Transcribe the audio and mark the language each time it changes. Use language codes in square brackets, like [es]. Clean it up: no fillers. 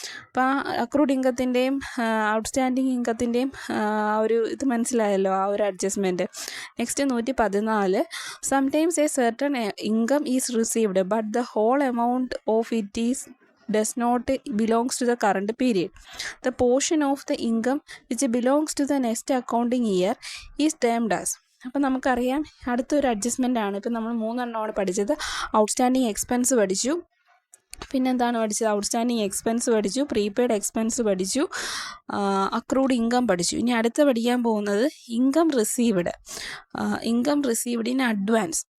[ml] അപ്പോൾ ആ accrued ഇൻകത്തിൻ്റെയും outstanding ഇൻകത്തിൻ്റെയും ഒരു ഇത് മനസ്സിലായല്ലോ, ആ ഒരു adjustment. [en] Next 114. Sometimes a certain income is received but the whole amount of it does not belongs to the current period. The portion of the income which belongs to the next accounting year is termed as. [ml] അപ്പം നമുക്കറിയാം അടുത്തൊരു adjustment ആണ്. ഇപ്പം നമ്മൾ 3 എണ്ണമാണ് പഠിച്ചത്. Outstanding expense പഠിച്ചു, പിന്നെന്താണ് പഠിച്ചത്? ഔട്ട്സ്റ്റാൻഡിങ് എക്സ്പെൻസ് പഠിച്ചു, പ്രീപെയ്ഡ് എക്സ്പെൻസ് പഠിച്ചു, അക്രൂഡ് ഇൻകം പഠിച്ചു. ഇനി അടുത്ത് പഠിക്കാൻ പോകുന്നത് income received. Income received in advance.